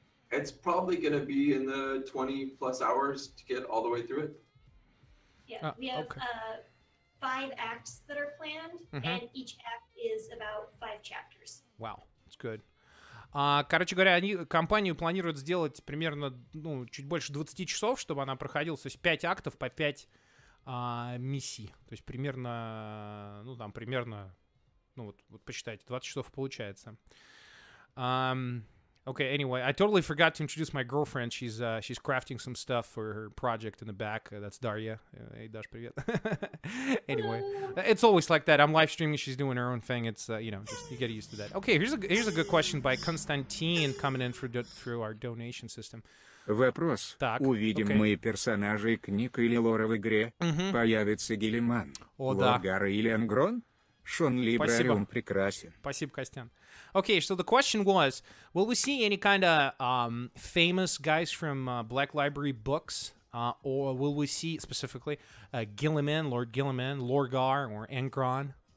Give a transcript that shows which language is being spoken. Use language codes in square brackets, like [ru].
[en] It's probably going to be in the 20 plus hours to get all the way through it. Yeah, we have 5 acts that are planned, and each act is about 5 chapters. Wow, that's good. [ru] Короче говоря, компанию планируют сделать примерно, ну, чуть больше 20 часов, чтобы она проходила, то есть 5 актов по 5 миссий. То есть примерно, ну, там, примерно, ну, вот посчитайте, 20 часов получается. [en] Okay, anyway, I totally forgot to introduce my girlfriend. She's crafting some stuff for her project in the back. That's Daria. Hey, Dash, [ru] привет. [en] Anyway, it's always like that. I'm live streaming. She's doing her own thing. It's, you know, just you get used to that. Okay, here's a good question by Konstantin coming in through our donation system. [ru] Вопрос. Так, увидим мы персонажей книг или лора в игре? Появится Гелиман, Лоргар или Ангрон? Шон Либрариум прекрасен. Спасибо, Костян. [en] Okay, so the question was, will we see any kind of famous guys from Black Library books, or will we see specifically Gilliman, Lord Gilliman, Lorgar, or Angron?